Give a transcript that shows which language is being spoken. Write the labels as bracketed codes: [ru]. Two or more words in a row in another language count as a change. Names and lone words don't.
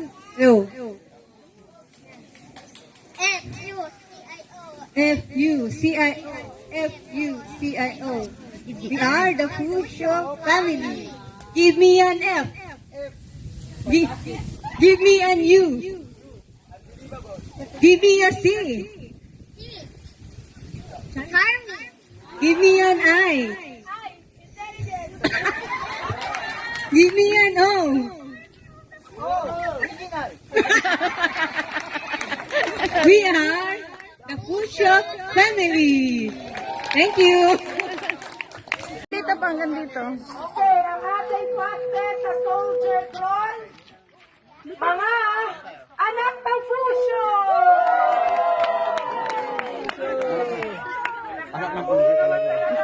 [en] O. F-U-C-I-O. F-U-C-I-O. We are the Fusio family. Give me an F. Give me an U. Give me a C. Give me an I. Give me an O. We are the Fusio family. Thank you. [tl] Dito pa hanggang dito. Okay, ang ating fastest sa [en] soldier crawl, [tl] mga anak ng Fusio! Anak ng puso talaga.